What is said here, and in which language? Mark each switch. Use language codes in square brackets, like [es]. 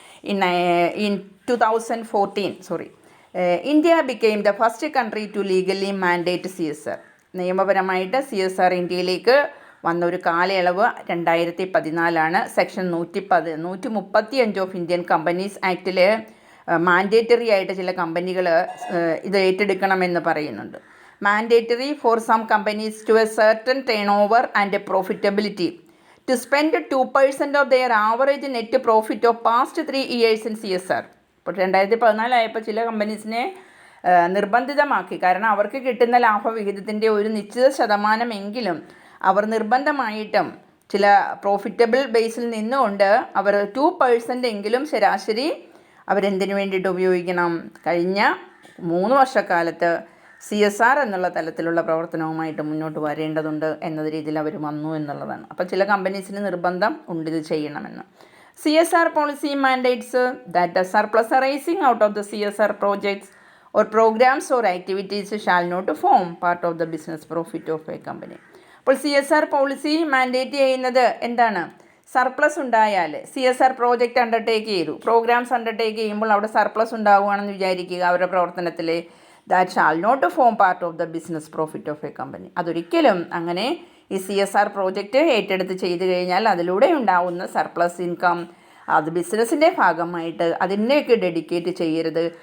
[en] In 2014, India became the first country to legally mandate CSR. [ml] നിയമപരമായിട്ട് CSR ഇന്ത്യയിലേക്ക് വന്ന ഒരു കാലയളവ് 2014 section 135 of Indian companies ആക്റ്റിൽ mandatory ആയിട്ട് ചില കമ്പനികൾ ഇത് ഏറ്റെടുക്കണമെന്ന് പറയുന്നുണ്ട്. [en] Mandatory for some companies to a certain turnover and profitability to spend 2% of their average net profit of past 3 years in CSR. [ml] ഇപ്പോൾ 2014 ആയപ്പോൾ ചില കമ്പനീസിനെ നിർബന്ധിതമാക്കി. കാരണം അവർക്ക് കിട്ടുന്ന ലാഭവിഹിതത്തിൻ്റെ ഒരു നിശ്ചിത ശതമാനമെങ്കിലും അവർ നിർബന്ധമായിട്ടും ചില പ്രോഫിറ്റബിൾ ബേസിൽ നിന്നുകൊണ്ട് അവർ 2% എങ്കിലും ശരാശരി അവരെന്തിനു വേണ്ടിയിട്ട് ഉപയോഗിക്കണം? കഴിഞ്ഞ 3 വർഷക്കാലത്ത് CSR എന്നുള്ള തലത്തിലുള്ള പ്രവർത്തനവുമായിട്ട് മുന്നോട്ട് വരേണ്ടതുണ്ട് എന്ന രീതിയിൽ അവർ വന്നു എന്നുള്ളതാണ്. അപ്പോൾ ചില കമ്പനീസിന് നിർബന്ധം ഉണ്ട് ഇത് ചെയ്യണമെന്ന്. [en] CSR policy mandates that the surplus arising out of the CSR projects or programs or activities shall not form part of the business profit of a company. [ml] അപ്പോൾ CSR പോളിസി മാൻഡേറ്റ് ചെയ്യുന്നത് എന്താണ്? സർപ്ലസ് ഉണ്ടായാൽ CSR project undertake ചെയ്തു, programmes undertake ചെയ്യുമ്പോൾ അവിടെ surplus ഉണ്ടാവുകയാണെന്ന് വിചാരിക്കുക അവരുടെ പ്രവർത്തനത്തിൽ. [en] That shall not form part of the business profit of a company. [ml] അതൊരിക്കലും അങ്ങനെ ഈ CSR പ്രോജക്റ്റ് ഏറ്റെടുത്ത് ചെയ്തു കഴിഞ്ഞാൽ അതിലൂടെ ഉണ്ടാവുന്ന സർപ്ലസ് ഇൻകം അത് ബിസിനസ്സിൻ്റെ ഭാഗമായിട്ട് അതിനേക്ക് ഡെഡിക്കേറ്റ് ചെയ്യരുത്.